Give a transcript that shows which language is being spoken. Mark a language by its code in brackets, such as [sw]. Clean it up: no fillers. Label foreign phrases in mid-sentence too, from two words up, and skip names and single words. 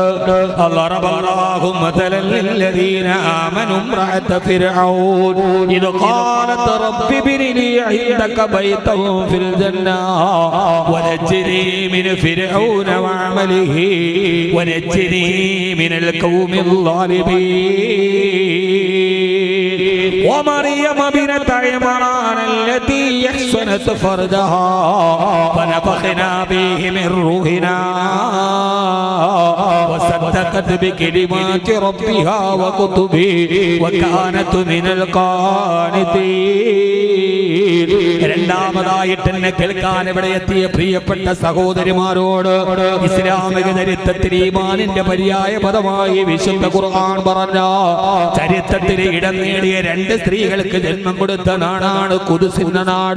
[ar] الله مثلا للذين آمنوا امرأت فرعون إذ قالت رب ابن لي عندك بيتا في الجنة ونجني من فرعون وعمله ونجني من القوم الظالمين ومريم بنت عمران التي أحصنت فرجها فنفخنا فيه من روحنا وصدقت بكلمات ربها وكتبه وكانت من القانتين. [ml] രണ്ടാമതായിട്ട് എന്നെ കേൾക്കാൻ ഇവിടെ എത്തിയ പ്രിയപ്പെട്ട സഹോദരിമാരോട് ഇസ്ലാമിക ചരിത്രത്തിൽ ഈമാനിന്റെ പര്യായ പദമായി വിശുദ്ധ ഖുർആൻ പറഞ്ഞ ചരിത്രത്തിൽ ഇടം നേടിയ രണ്ട് സ്ത്രീകൾക്ക് ജന്മം കൊടുത്ത നാടാണ് ഖുദ്സിന്റെ നാട്.